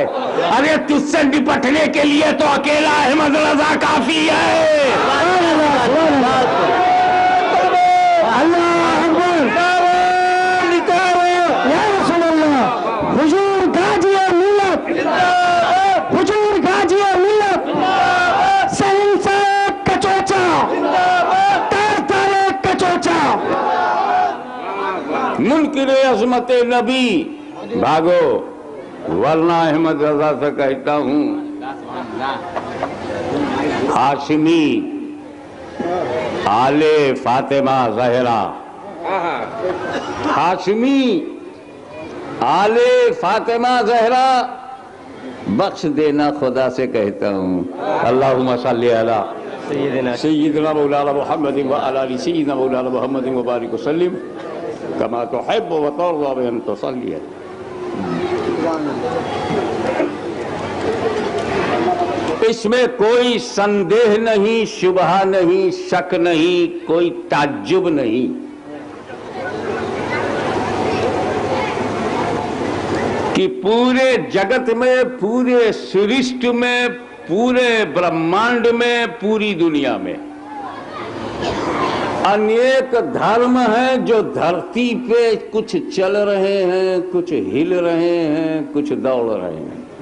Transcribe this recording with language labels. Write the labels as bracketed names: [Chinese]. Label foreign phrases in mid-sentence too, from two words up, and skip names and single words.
[Hindi] अरे तुझसे निपटने के लिए तो अकेला अहमद रजा काफी है। हुजूर गाजिए मिल्लत, हुजूर गाजिए मिल्लत, सहिंसा कचोचा, तारे कचोचा, मुनकिरे अजमते नबी भागो, वरना अहमद रजा से कहता हूँ, हाशिमी आले फातिमा जहरा, हाशिमी आले फातिमा जहरा बख्श देना खुदा से कहता हूँ। [Arabic] اللهم صل على سيدنا مولانا محمد وعلى آل سيدنا مولانا محمد وبارك وسلم كما تحب وترضى وأن تصلي. [Hindi] इसमें कोई संदेह नहीं, शुबहा नहीं, शक नहीं, कोई ताज्जुब नहीं कि पूरे जगत में, पूरे सृष्टि में, पूरे ब्रह्मांड में, पूरी दुनिया में अनेक धर्म हैं जो धरती पे कुछ चल रहे हैं, कुछ हिल रहे हैं, कुछ दौड़ रहे हैं।